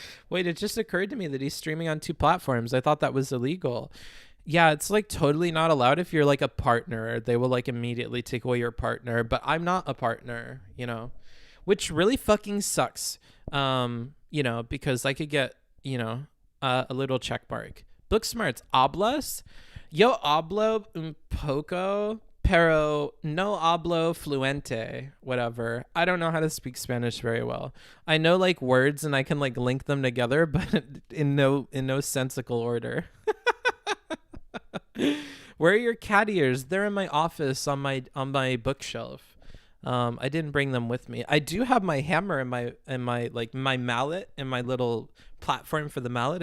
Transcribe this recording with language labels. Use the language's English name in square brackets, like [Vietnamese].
[English] Wait, it just occurred to me that he's streaming on 2 platforms. I thought that was illegal. Yeah, it's like totally not allowed if you're like a partner. They will like immediately take away your partner, but I'm not a partner, you know, which really fucking sucks. You know, because I could get, you know, a little check mark. [Spanish] Booksmarts, hablas? Yo hablo un poco, pero no hablo fluente, whatever. [English] I don't know how to speak Spanish very well. I know like words and I can like link them together, but in no sensical order. Where are your cat ears? They're in my office on my bookshelf. I didn't bring them with me. I do have my hammer and my like my mallet and my little platform for the mallet.